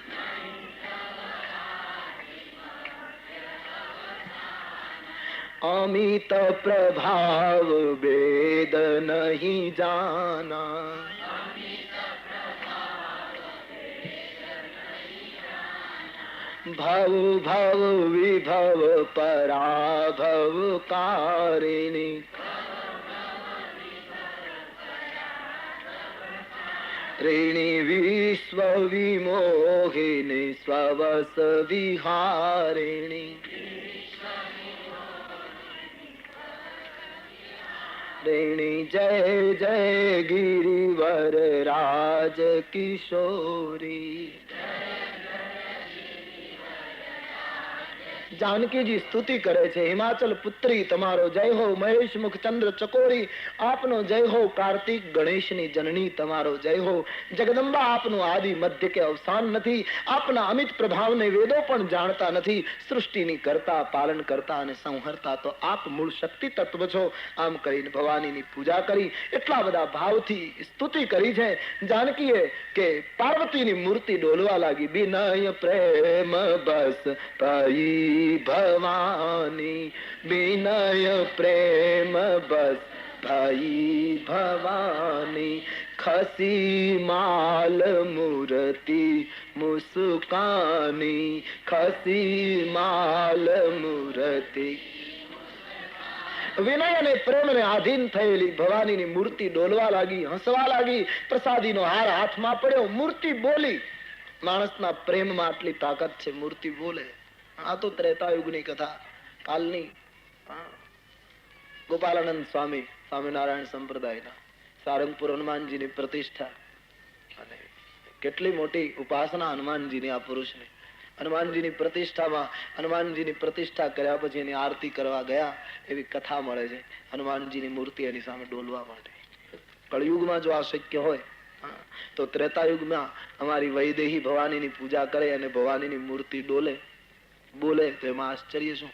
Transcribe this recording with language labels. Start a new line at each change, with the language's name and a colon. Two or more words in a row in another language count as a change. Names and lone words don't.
Awadhi: अमित प्रभाव वेद नहीं जाना, भव भव विभव पराभव कारिणी, ऋणी विश्व विमोहिनी स्ववस विहारिणी ऋणी जय जय गिरिवर राज किशोरी।
Gujarati: જાનકીજી સ્તુતિ કરે છે, હિમાચલ પુત્રી તમારો જય હો, મહેશ મુખ ચંદ્ર ચકોરી આપનો જય હો, કાર્તિક ગણેશની જનની તમારો જય હો, જગદંબા આપનો આદિ મધ્ય કે અવસાન નથી, આપના અમિત પ્રભાવને વેદો પણ જાણતા નથી, સૃષ્ટિની કરતા પાલન કરતા અને સંહરતા તો આપ મૂળ શક્તિ તત્વ છો। આમ કરીને ભવાનીની પૂજા કરી, એટલા બધા ભાવથી સ્તુતિ કરી છે જાનકીએ કે પાર્વતીની મૂર્તિ ડોલવા લાગી।
Awadhi: विनय प्रेम बस पाई भवानी, विनय प्रेम बस भाई भवानी, खसी माल मूर्ति मुस्कानी, खसी माल मूर्ति।
Gujarati: વિનય ને પ્રેમ ને આધીન થયેલી ભવાની મૂર્તિ ડોલવા લાગી, હસવા લાગી। પ્રસાદી નો હાર હાથ માં પડ્યો, મૂર્તિ બોલી। માણસના પ્રેમ માં આટલી તાકાત છે, મૂર્તિ બોલે। આ તો ત્રેતાયુગની કથા કાલની। ગોપાલાનંદ સ્વામી સ્વામીનારાયણ સંપ્રદાયના સારંગપુર હનુમાનજીની પ્રતિષ્ઠા અને કેટલી મોટી ઉપાસના હનુમાનજીની આ પુરુષને। હનુમાનજીની प्रतिष्ठाમાં હનુમાનજીની प्रतिष्ठा કર્યા પછી એની આરતી કરવા ગયા એવી કથા મળે છે। હનુમાનજીની મૂર્તિ એની સામે ડોલવા માટે કળયુગમાં જો આ શક્ય હોય તો ત્રેતાયુગમાં અમારી વૈદેહી ભવાનીની પૂજા કરે અને ભવાનીની મૂર્તિ ડોલે બોલે તો એમાં આશ્ચર્ય શું।